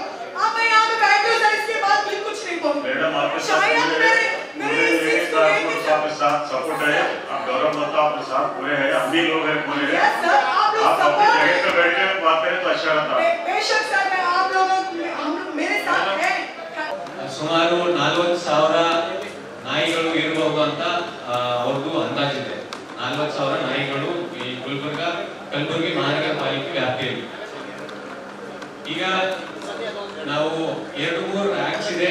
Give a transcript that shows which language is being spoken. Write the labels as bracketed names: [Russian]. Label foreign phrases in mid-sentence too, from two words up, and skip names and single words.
[Hindi] अब मैं यहाँ पे बैठी हूँ सर, इसके बाद भी कुछ नहीं बोलूंगी। शायद मेरे इस चीज को लेकर आपके साथ सपोर्ट है, आप गौरव मता आपके साथ पूरे हैं, हम भी लोग हैं पूरे हैं। आप लोग अपनी जगह पे बैठ के बात करें तो अच्छा रहता। बेशक सर, मैं आप लोगों हम मेरे साथ हैं। [Kannada] ಸುಮಾರು 40,000 ನಾಯಿಗಳು ಇರಬಹುದು ಅಂತ ಅವ್ರದ್ದು ಅಂದಾಜಿದೆ. 40,000 ನಾಯಿಗಳು ಈ ಕಲಬುರಗಿ ಮಹಾನಗರ ಪಾಲಿಕೆ ವ್ಯಾಪ್ತಿಯಲ್ಲಿ. ಈಗ ನಾವು 2-3 ಆಕ್ಟ್ಸ್ ಇದೆ.